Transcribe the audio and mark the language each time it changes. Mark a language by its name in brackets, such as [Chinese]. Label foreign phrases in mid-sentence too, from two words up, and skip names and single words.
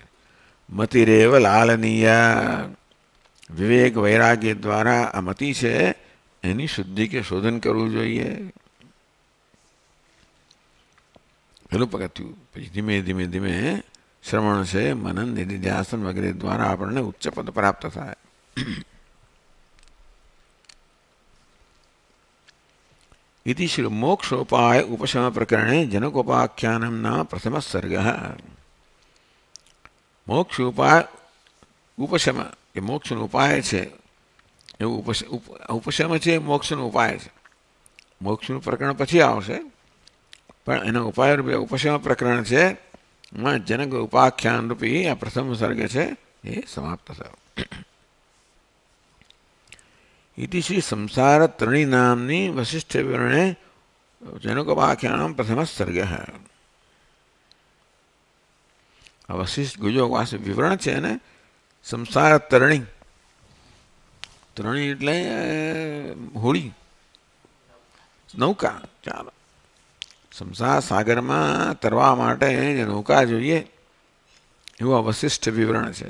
[Sanskrit] मतिरेव लालनीया, [Gujarati] વિવેક વૈરાગ્ય દ્વારા આ મતિ છે એની શુદ્ધિ કે શોધન કરવું જોઈએ. પેલું પગથિયું. પછી ધીમે ધીમે ધીમે શ્રવણ છે, મનન, નિધિધ્યાસન વગેરે દ્વારા આપણને ઉચ્ચ પદ પ્રાપ્ત થાય. [Sanskrit] इति श्री मोक्षोपाय उपशम प्रकरणे जनकोपाख्यानम नाम प्रथम सर्ग. मोक्ष उपाय उपशम [Gujarati] એ મોક્ષનો ઉપાય છે, એવું ઉપશમ છે, મોક્ષનો ઉપાય છે. મોક્ષનું પ્રકરણ પછી આવશે, પણ એના ઉપાય રૂપે ઉપશમ પ્રકરણ છે. જનક ઉપાખ્યાન રૂપી આ પ્રથમ સર્ગ છે એ સમાપ્ત થયો. [Sanskrit] इति श्री संसार त्रिणी नामनी वशिष्ठ विवरणे जनकोपाख्यान प्रथम सर्ग है. वशिष्ठ गुजोवास विवरण [Gujarati] છે ને સંસાર તરણી. તરણી એટલે હોળી, નૌકા. ચાલો, સંસાર સાગરમાં તરવા માટે જે નૌકા જોઈએ એવું આ વશિષ્ઠ વિવરણ છે.